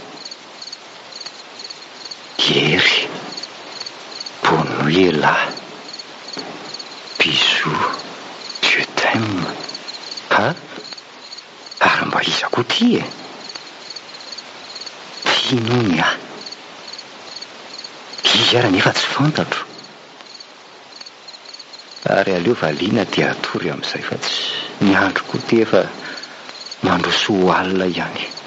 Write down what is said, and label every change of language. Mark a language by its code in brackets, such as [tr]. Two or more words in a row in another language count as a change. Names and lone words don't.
[mg] ery [fr] bonne nuit là bisous je t'aime [mg] ha ary mba izako ty e tinony a izy ara nefa tsy fantatro ary aleo valiana dia atory amin'izay fa tsy ny andro koa ty efa mandroso alina ihany